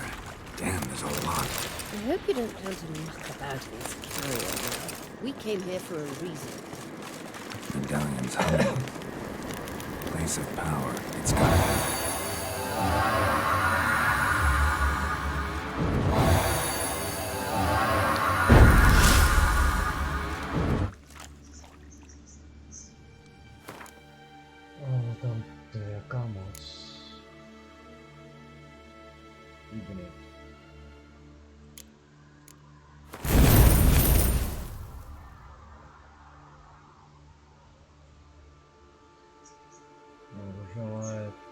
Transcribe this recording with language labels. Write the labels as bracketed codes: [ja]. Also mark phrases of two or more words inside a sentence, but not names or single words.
[en] Damn, there's a lot. I hope you don't plan to muck about in this carrier. We came here for a reason. Medallion's humming. Place of power. It's gotta be. [cs] O, tam to je jaká moc. Výborně. No, už ale...